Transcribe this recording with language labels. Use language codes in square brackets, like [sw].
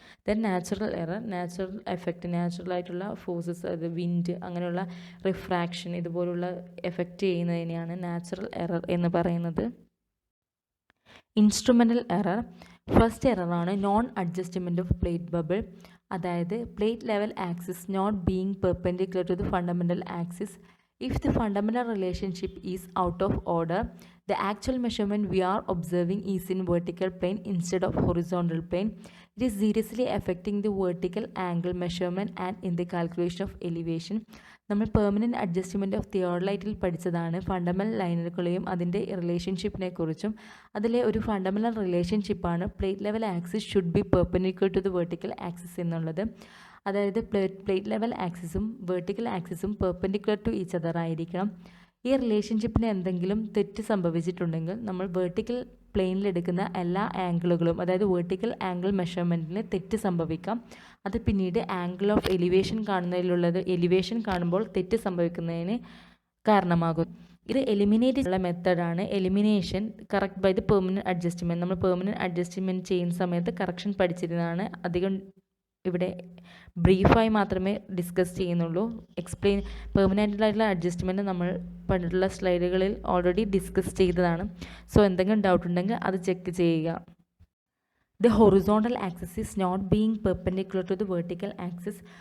[ml] Then natural error, natural effect, നാച്ചുറലായിട്ടുള്ള forces, അത് wind, അങ്ങനെയുള്ള refraction, ഇതുപോലുള്ള എഫക്റ്റ് ചെയ്യുന്നതിനെയാണ് നാച്ചുറൽ എറർ എന്ന് പറയുന്നത്. [en] Instrumental error, first എററാണ് non adjustment of plate bubble. അതായത് plate level axis not being perpendicular to the fundamental axis. If the fundamental relationship is out of order, the actual measurement we are observing is in vertical plane instead of horizontal plane. It is seriously affecting the vertical angle measurement and in the calculation of elevation. [ml] നമ്മൾ permanent adjustment of തിയോഡലൈറ്റിൽ പഠിച്ചതാണ് fundamental ലൈനുകളെയും അതിൻ്റെ റിലേഷൻഷിപ്പിനെ കുറിച്ചും. അതിലെ ഒരു fundamental റിലേഷൻഷിപ്പാണ് [en] plate level axis should be perpendicular to the vertical axis [ml] എന്നുള്ളത്. അതായത് plate level ആക്സിസും vertical ആക്സിസും പെർപെൻഡിക്കുലർ ടു ഈച്ച് അതർ ആയിരിക്കണം. ഈ റിലേഷൻഷിപ്പിന് എന്തെങ്കിലും തെറ്റ് സംഭവിച്ചിട്ടുണ്ടെങ്കിൽ നമ്മൾ വെർട്ടിക്കൽ പ്ലെയിനിലെടുക്കുന്ന എല്ലാ ആംഗിളുകളും, അതായത് വെർട്ടിക്കൽ ആംഗിൾ മെഷർമെൻറ്റിന് തെറ്റ് സംഭവിക്കാം. അത് പിന്നീട് ആംഗിൾ ഓഫ് എലിവേഷൻ കാണുന്നതിലുള്ളത് എലിവേഷൻ കാണുമ്പോൾ തെറ്റ് സംഭവിക്കുന്നതിന് കാരണമാകും. ഇത് എലിമിനേറ്റ് ചെയ്യുന്ന മെത്തേഡാണ് [en] Elimination correct by the permanent adjustment. [ml] നമ്മൾ പെർമനൻറ്റ് അഡ്ജസ്റ്റ്മെൻറ്റ് ചെയ്യുന്ന സമയത്ത് കറക്ഷൻ പഠിച്ചിരുന്നതാണ്. അധികം ഇവിടെ ബ്രീഫായി മാത്രമേ ഡിസ്കസ് ചെയ്യുന്നുള്ളൂ. പെർമനൻ്റായിട്ടുള്ള അഡ്ജസ്റ്റ്മെൻറ്റ് നമ്മൾ പണ്ടുള്ള സ്ലൈഡുകളിൽ ഓൾറെഡി ഡിസ്കസ് ചെയ്തതാണ്. സോ എന്തെങ്കിലും ഡൗട്ട് ഉണ്ടെങ്കിൽ അത് ചെക്ക് ചെയ്യുക. [en] The horizontal axis is not being perpendicular to the vertical axis.